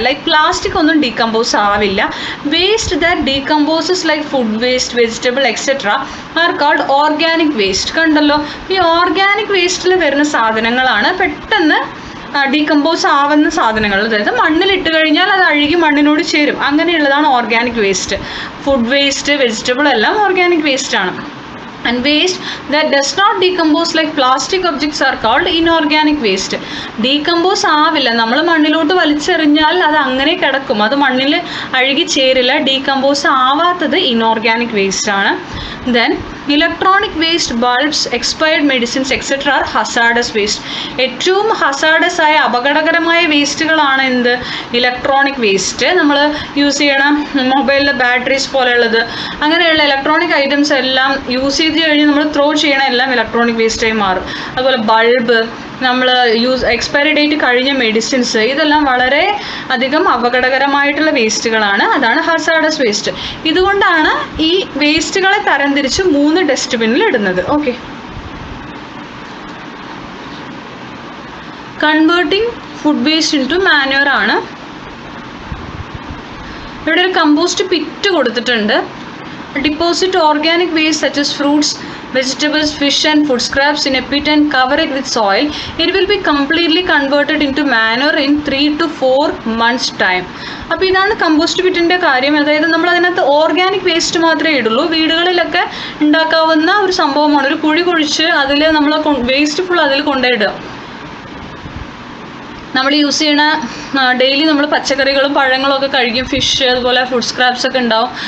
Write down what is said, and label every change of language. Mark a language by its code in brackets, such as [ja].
[ml] Like plastic ഒന്നും decompose ആവില്ല. [en] Waste that decomposes like food waste, vegetable etcetera are called organic waste. [ml] കണ്ടല്ലോ, ഈ organic വേസ്റ്റിൽ വരുന്ന സാധനങ്ങളാണ് പെട്ടെന്ന് ഡീകമ്പോസ് ആവുന്ന സാധനങ്ങൾ. അതായത് മണ്ണിലിട്ട് കഴിഞ്ഞാൽ അത് അഴുകി മണ്ണിനോട് ചേരും. അങ്ങനെയുള്ളതാണ് organic waste. Food waste, vegetable എല്ലാം ഓർഗാനിക് വേസ്റ്റ് ആണ്. [en] And waste that does not decompose like plastic objects are called inorganic waste. [ml] Decompose ആവില്ല, നമ്മൾ മണ്ണിലോട്ട് വലിച്ചെറിഞ്ഞാൽ അത് അങ്ങനെ കിടക്കും, അത് മണ്ണിൽ അഴുകി ചേരില്ല. ഡീകമ്പോസ് ആവാത്തത് ഇനോർഗാനിക് വേസ്റ്റ് ആണ്. [en] Then electronic waste, bulbs, expired medicines etcetera are hazardous waste. [ml] ഏറ്റവും ഹസാർഡസ് ആയ അപകടകരമായ വേസ്റ്റുകളാണ് എന്ത്? Electronic waste. നമ്മൾ യൂസ് ചെയ്യണ മൊബൈലിലെ ബാറ്ററീസ് പോലെയുള്ളത്, അങ്ങനെയുള്ള ഇലക്ട്രോണിക് ഐറ്റംസ് എല്ലാം യൂസ് ചെയ്ത് കഴിഞ്ഞ് നമ്മൾ ത്രോ ചെയ്യണ എല്ലാം ഇലക്ട്രോണിക് വേസ്റ്റായി മാറും. അതുപോലെ ബൾബ്, നമ്മൾ എക്സ്പയറി ഡേറ്റ് കഴിഞ്ഞ മെഡിസിൻസ്, ഇതെല്ലാം വളരെ അധികം അപകടകരമായിട്ടുള്ള വേസ്റ്റുകളാണ്. അതാണ് ഹസാർഡസ് വേസ്റ്റ്. ഇതുകൊണ്ടാണ് ഈ വേസ്റ്റുകളെ തരംതിരിച്ച് 3 ഡസ്റ്റ്ബിന്നിൽ ഇടുന്നത്. [en] Okay, converting food waste into manure ആണ്. [ml] ഇവിടെ ഒരു കമ്പോസ്റ്റ് പിറ്റ് കൊടുത്തിട്ടുണ്ട്. [en] Deposit organic waste such as fruits, vegetables, fish and food scraps in a pit and cover it with soil. It will be completely converted into manure in 3 to 4 months time. [ml] അപ്പോൾ ഇതാണ് compost പിറ്റിൻ്റെ കാര്യം. അതായത് നമ്മൾ അതിനകത്ത് organic waste മാത്രമേ ഇടുള്ളൂ. വീടുകളിലൊക്കെ ഉണ്ടാക്കാവുന്ന ഒരു സംഭവമാണ്. ഒരു കുഴി കുഴിച്ച് അതിൽ നമ്മൾ വേസ്റ്റ് ഫുൾ അതിൽ കൊണ്ടുപോയിടുക. നമ്മൾ യൂസ് ചെയ്യണ ഡെയിലി നമ്മൾ പച്ചക്കറികളും പഴങ്ങളും ഒക്കെ കഴിക്കും, ഫിഷ്, അതുപോലെ ഫുഡ് സ്ക്രാപ്സ് ഒക്കെ ഉണ്ടാവും.